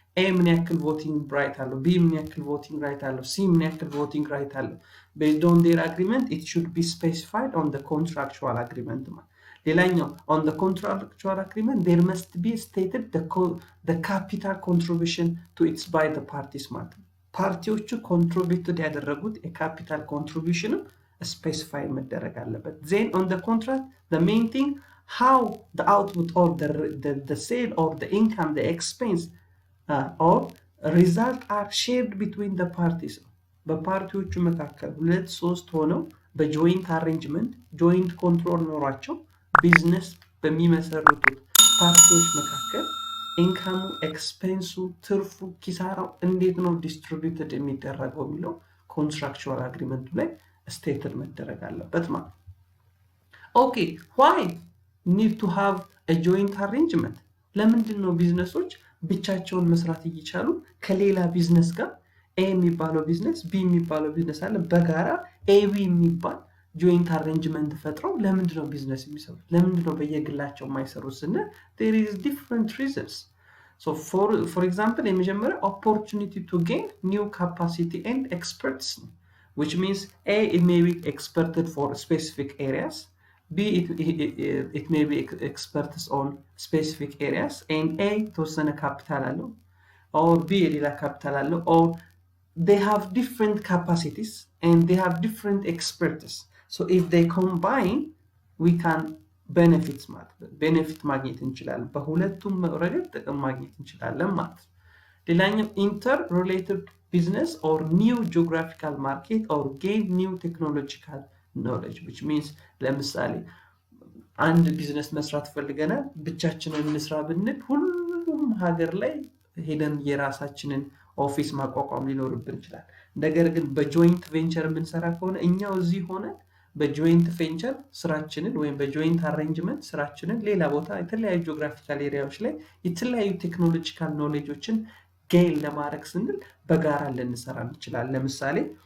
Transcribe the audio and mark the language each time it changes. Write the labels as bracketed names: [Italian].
[Amharic] A ምን ያክል voting right አለው? B ምን ያክል voting right አለው? [English] C [Amharic] ምን ያክል [English] voting right [Amharic] አለው? [English] based on their agreement it should be specified on the contractual agreement. ሌላኛው on the contractual agreement there must be stated the capital contribution to its by the parties [Amharic] ማለት ነው. ፓርቲዎቹ ኮንትሪቢዩት ያደረጉት የካፒታል ኮንትሪቢዩሽን specify መደረግ አለበት. [English] then on the contract the main thing how the output or the sale or the income, the expense or result are shared between the parties. [Amharic] በፓርቲዎቹ መካከል ሁለት ሶስት ሆነው በጆይንት አሬንጅመንት ጆይንት ኮንትሮል ኖሯቸው ቢዝነስ በሚመሰርቱት ፓርቲዎች መካከል ኢንካሙ፣ ኤክስፔንሱ፣ ትርፉ፣ ኪሳራው እንዴት ነው ዲስትሪቢዩትድ የሚደረገው የሚለው ኮንትራክቹዋል አግሪመንቱ ላይ ስቴትድ መደረግ አለበት ማለት ነው. [English] ኦኬ why need to have a joint arrangement? [Amharic] ለምንድን ነው ቢዝነሶች ብቻቸውን መስራት እየቻሉ ከሌላ ቢዝነስ ጋር A የሚባለው ቢዝነስ B የሚባለው ቢዝነስ አለ በጋራ AB የሚባል joint arrangement ፈጥረው ለምንድን ነው ቢዝነስ የሚሰሩት? ለምንድን ነው በየግላቸው የማይሰሩት ስንል [English] there is different reasons. so for example የመጀመሪያው opportunity to gain new capacity and experts, which means A it may be experted for specific areas, B it may be experts on specific areas, and A [Amharic] ተወሰነ ካፒታል አለው [English] or B [Amharic] ሌላ ካፒታል አለው [English] or they have different capacities and they have different expertise. so if they combine we can benefit [Amharic] ማግኘት እንችላለን። በሁለቱም ረገድ ጥቅም ማግኘት እንችላለን ማለት ነው። [English] ሌላኛው interrelated business or new geographical market or gain new technological knowledge, which means ለምሳሌ [Amharic] አንድ ቢዝነስ መስራት ፈልገናል ብቻችንን እንስራ ብንል ሁሉም ሀገር ላይ ሄደን የራሳችንን ኦፊስ ማቋቋም ሊኖርብን ይችላል ነገር ግን በጆይንት ቬንቸር የምንሰራ ከሆነ እኛው እዚህ ሆነ በጆይንት ቬንቸር ስራችንን ወይም በጆይንት አሬንጅመንት ስራችንን ሌላ ቦታ የተለያዩ ጂኦግራፊካል ኤሪያዎች ላይ የተለያዩ ቴክኖሎጂካል ኖሌጆችን ጌን ለማድረግ ስንል በጋራ ልንሰራ እንችላለን ለምሳሌ